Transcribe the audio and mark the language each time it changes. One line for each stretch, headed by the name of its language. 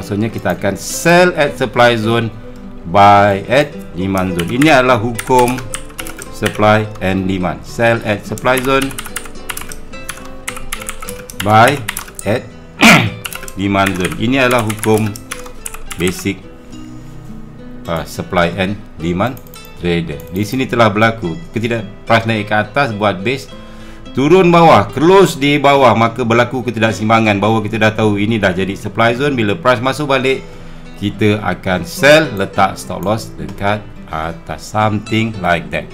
Malay: Maksudnya kita akan
English: sell at supply zone, buy at demand zone.
Malay: Ini adalah hukum supply and demand.
English: Sell at supply zone, buy at demand zone.
Malay: Ini adalah hukum basic supply and demand trader. Di sini telah berlaku price naik ke atas buat base, turun bawah, close di bawah, maka berlaku ketidakseimbangan. Bahawa kita dah tahu ini dah jadi supply zone. Bila price masuk balik, kita akan sell, letak stop loss dekat atas,
English: something like that.